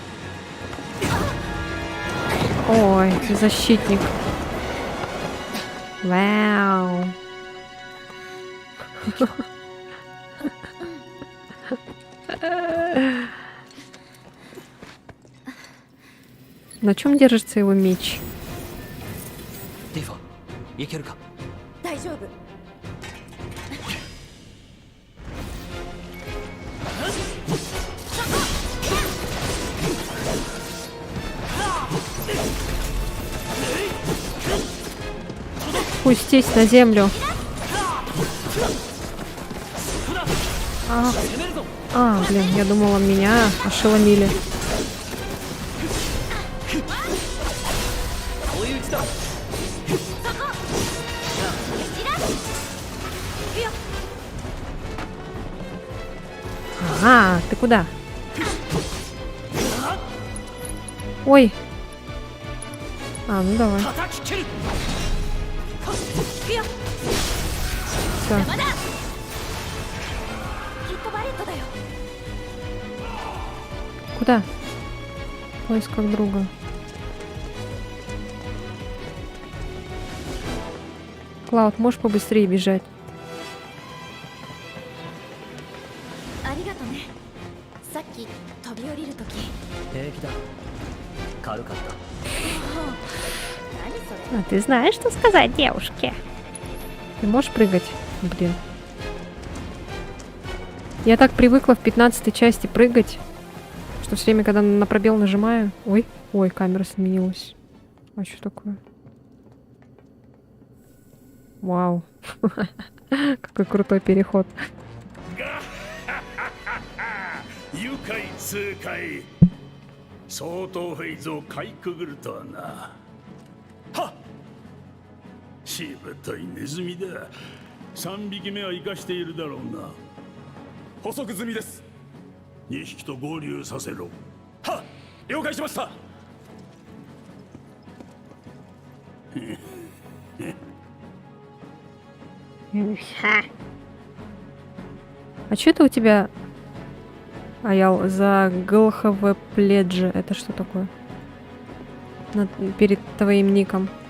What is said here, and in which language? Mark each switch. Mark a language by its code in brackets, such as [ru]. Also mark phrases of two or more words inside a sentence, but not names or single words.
[ru] Ой, защитник. Вау. На чем держится его меч? [ja] ティファいけるか。大丈夫。 [ru] Спустись на землю. Блин, я думала, меня ошеломили. [ja] 追い打ちだ。 [ru] Ага, ты куда? Ой. Ну давай. [ja] 叩き切る。 [ru] Всё. [ja] きっとバレットだよ。 [ru] Куда? В поисках друга. Клауд, можешь побыстрее бежать? [ja] ありがとね。さっき飛び降りるとき。平気だ。軽かった。何それ。 [ru] А ты знаешь, что сказать девушке? Ты можешь прыгать? Блин. Я так привыкла в 15-й части прыгать, что все время, когда на пробел нажимаю... Ой, камера сменилась. А что такое? Вау. Какой крутой переход. [ja] 愉快痛快相当フェイズをかいくぐるとはな。はっ、しぶといネズミだ。3匹目は生かしているだろうな。捕捉済みです。 2匹と合流させろ。はっ、了解しました。 [ru] А что это у тебя, Аял, за ГЛХВ Пледжи? Это что такое? Перед твоим ником.